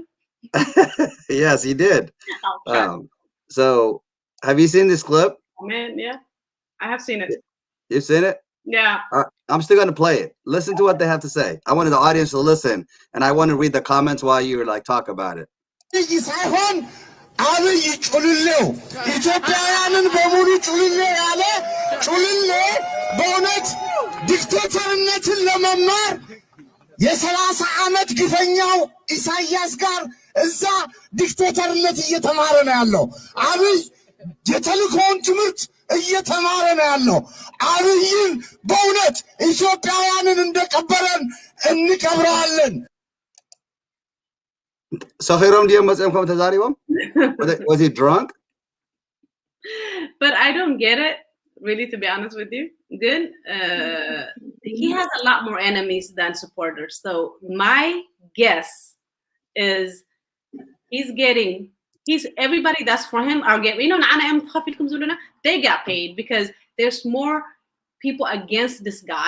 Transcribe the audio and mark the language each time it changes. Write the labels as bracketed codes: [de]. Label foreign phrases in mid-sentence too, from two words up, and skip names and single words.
[en] Yes, you did. I'll try. So have you seen this clip? Oh, man, yeah. I have seen it. You've seen it? Yeah. I'm still going to play it. Listen to what they have to say. I wanted the audience to listen, and I want to read the comments while you like talk about it. [am] የ30 ዓመት ግፈኛው ኢሳያስ ጋር እዛ ዲክቴተርነት እየተማረ ነው ያለው አብይ የተልኮውን ትምህርት እየተማረ ነው ያለው አብይን በእውነት ኢትዮጵያውያንን እንደቀበረን እንቀብረዋለን [ti] ሰኺሮም ዲዮም መጽምኩም ተዛሪቦም [en] was he drunk? But I don't get it really, to be honest with you. Good. He has a lot more enemies than supporters. So my guess is he's everybody that's for him are getting, you know, they got paid because there's more people against this guy.